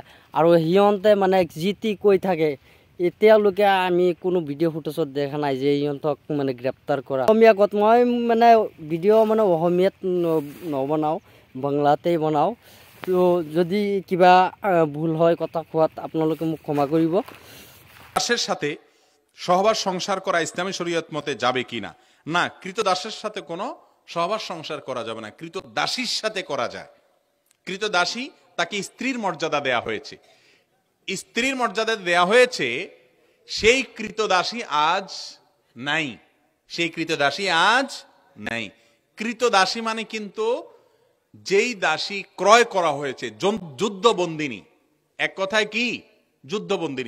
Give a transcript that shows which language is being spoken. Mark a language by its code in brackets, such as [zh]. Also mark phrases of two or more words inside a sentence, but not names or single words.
[as] আৰু সিহঁতে মানে যি টি কৈ থাকে, এতিয়ালৈকে আমি কোনো ভিডিঅ' ফুটেজত দেখা নাই যে সিহঁতক মানে গ্ৰেপ্তাৰ কৰা। অসমীয়া ক'ত মই মানে ভিডিঅ' মানে অসমীয়াত নবনাওঁ, বাংলাতেই বনাওঁ। তো যদি কিবা ভুল হয় কথা কোৱাত আপোনালোকে মোক ক্ষমা কৰিব। [bn] দাসের সাথে সহবাস সংসার করা ইসলামী শরীয়ত মতে যাবে কিনা? না, কৃতদাসের সাথে কোনো সহবাস সংসার করা যাবে না, কৃতদাসীর সাথে করা যায়। কৃতদাসী তাকে স্ত্রীর মর্যাদা দেয়া হয়েছে, স্ত্রীর মর্যাদা দেয়া হয়েছে, সেই কৃতদাসী আজ নাই, কৃতদাসী মানে কিন্তু যেই দাসী ক্রয় করা হয়েছে, যুদ্ধবন্দিনী, এক কথায় কি যুদ্ধবন্দিনী।